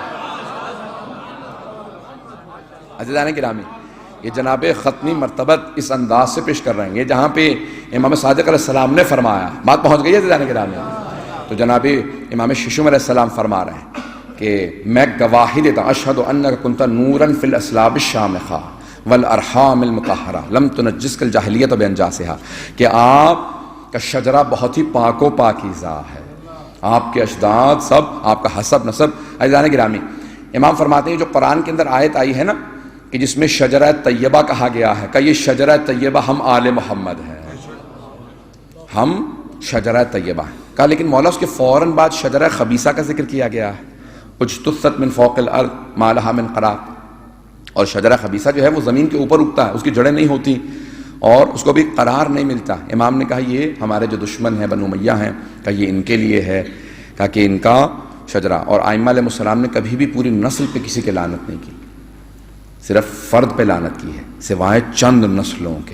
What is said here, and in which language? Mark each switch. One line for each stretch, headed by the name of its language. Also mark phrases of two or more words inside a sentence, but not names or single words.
Urdu: عزیزان گرامی، یہ جناب ختمی مرتبت اس انداز سے پیش کر رہے ہیں. یہ جہاں پہ امام صادق علیہ السلام نے فرمایا، بات پہنچ گئی ہے عزیزان گرامی. تو جناب امام ششم علیہ السلام فرما رہے ہیں کہ میں گواہی دیتا ہوں،
Arabic: اشہد انک کنت نورا فی الاسلاب الشامخہ والارحام المطہرہ لم تنجسک الجاہلیت بانجاسہا،
Urdu: کہ آپ کا شجرہ بہت ہی پاک و پاکیزہ ہے، آپ کے اجداد سب، آپ کا حسب نسب. عزیزان گرامی، امام فرماتے ہیں جو قرآن کے اندر آیت آئی ہے نا کہ جس میں شجرہ طیبہ کہا گیا ہے، کہ یہ شجرہ طیبہ ہم آل محمد ہیں، ہم شجرہ طیبہ ہیں. کہا لیکن مولا اس کے فوراً بعد شجرہ خبیثہ کا ذکر کیا گیا ہے،
Arabic: اجتثت من فوق الارض ما لها من قرار.
Urdu: اور شجرہ خبیثہ جو ہے وہ زمین کے اوپر اگتا ہے، اس کی جڑیں نہیں ہوتی اور اس کو بھی قرار نہیں ملتا. امام نے کہا یہ ہمارے جو دشمن ہیں بنو امیہ ہیں، کہ یہ ان کے لیے ہے، کہا کہ ان کا شجرہ. اور ائمہ علیہ السلام نے کبھی بھی پوری نسل پہ کسی کے لعنت نہیں کی، صرف فرد پہ لعنت کی ہے، سوائے چند نسلوں کے.